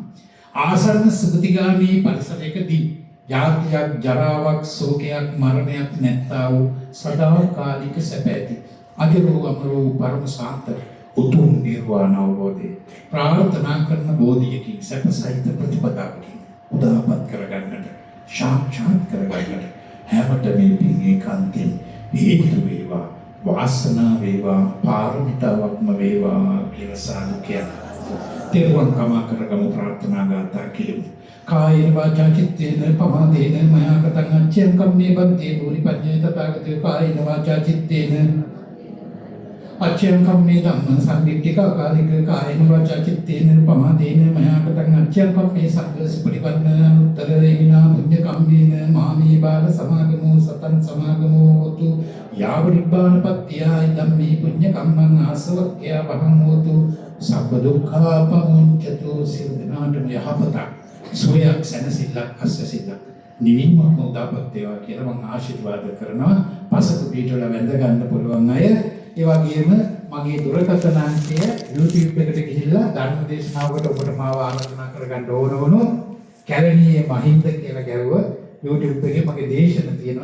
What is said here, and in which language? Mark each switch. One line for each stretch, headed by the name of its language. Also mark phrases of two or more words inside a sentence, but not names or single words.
Sinhala: ආසන්න සුගතිගාමී පරිසරයකදී ජාතියක් ජරාවක් ශෝකයක් මරණයක් නැත්තා වූ සදාකාලික සැප ඇති අජරෝ අමරෝ පරම සාන්ත උතුම් නිර්වාණ අවබෝධය ප්‍රාර්ථනා කරන බෝධියකින් සැපසහිත ප්‍රතිපදාවකින් උදාපත් කරගන්නට සාක්ෂාත් කරගන්නට හැමත මේ පින් ඒකාන්තයෙන් හේතු වේවා වාසනාව වේවා පාරමිතාවක්ම වේවා කියලා සාදු කියනවා. තෙරුවන් කමා කරගමු ප්‍රාර්ථනා ගාථා කෙරෙමු.
Pali: කායේන වාචා චිත්තේන පමාදේන මයා කතං අච්ඡං කම්මේ බන්තේ භූරි පඤ්ඤේ තථාගතෝ කායේන වාචා චිත්තේන අච්ඡං කම්මේ ධම්ම සම්දිට්ඨික කාලික කායේන වාචා චිත්තේන පමාදේන මයා කතං අච්ඡං කම්මේ සග්ගස පරිවර්ණ අනුත්තරේන පුඤ්ඤ කම්මේන මාමේ බාල සමාගමෝ සතං සමාගමෝ හෝතු යාව නිබ්බානපත්තියයි ධම්මේ පුඤ්ඤ කම්මං ආසවක්ඛ්‍ය වහං හෝතු සබ්බ දුක්ඛා පමුඤ්චතු
Sinhala: සිරදනාටම යහපත සෝයක් සැනසෙල්ලක් අස්සසිල්ලක් නිවීමක් උදාපත් වේවා කියලා මම ආශිර්වාද කරනවා. පසක පිටවල වැඳ ගන්න පුළුවන් අය ඒ වගේම මගේ දුරකථන අංකය YouTube එකට ගිහිල්ලා ධර්ම දේශනාවකට ඔබට මාව ආරාධනා කරගන්න ඕන වුණොත් කැලණියේ මහින්ද කියලා ගැහුවා YouTube එකේ මගේ දේශන තියෙනවා.